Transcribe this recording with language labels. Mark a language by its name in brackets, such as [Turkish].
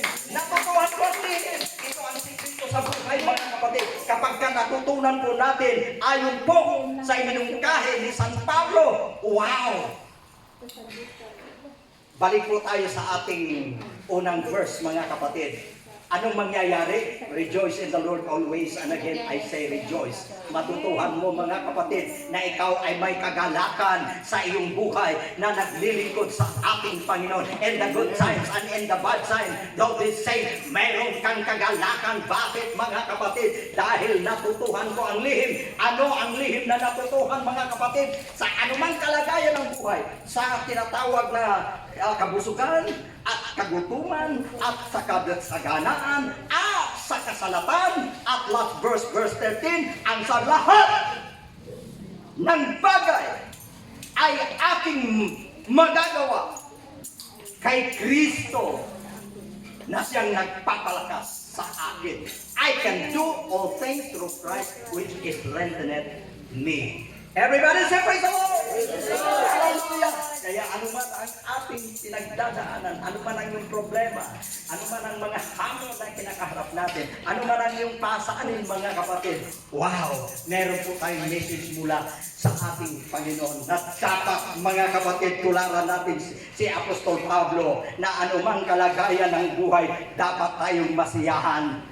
[Filipino] Natutuhan ko ang lihim. Ito ang sikreto sa buhay, mga kapatid. Kapag natutunan po natin, ayon po sa iminungkahi ni San Pablo. Wow! Balik po tayo sa ating unang verse, mga kapatid. Anong mangyayari? [English] Rejoice in the Lord always, and again I say rejoice. [Filipino] Matutuhan mo, mga kapatid, na ikaw ay may kagalakan sa iyong buhay na naglilingkod sa ating Panginoon. [English] In the good times and in the bad times, though they say, mayroon kang kagalakan. [Filipino] Bakit, mga kapatid? Dahil natutuhan ko ang lihim. Ano ang lihim na natutuhan, mga kapatid? Sa anumang kalagayan ng buhay, sa tinatawag na kabusugan at kagutuman at sa kasaganaan at sa kasalatan. At last verse 13, ang sa lahat ng bagay ay aking magagawa kay Kristo na siyang nagpapalakas sa akin. [English] I can do all things through Christ which is strengthened me. Everybody say praise the Lord! Hallelujah! [Filipino] Kaya ano man ang ating pinagdadaanan, ano man ang yung problema, ano man ang mga hamon na kinakaharap natin, ano man ang yung pasaanin mga kapatid, wow! Meron po tayong message mula sa ating Panginoon na dapat mga kapatid tularan natin si Apostol Pablo na anumang kalagayan ng buhay, dapat tayong masiyahan.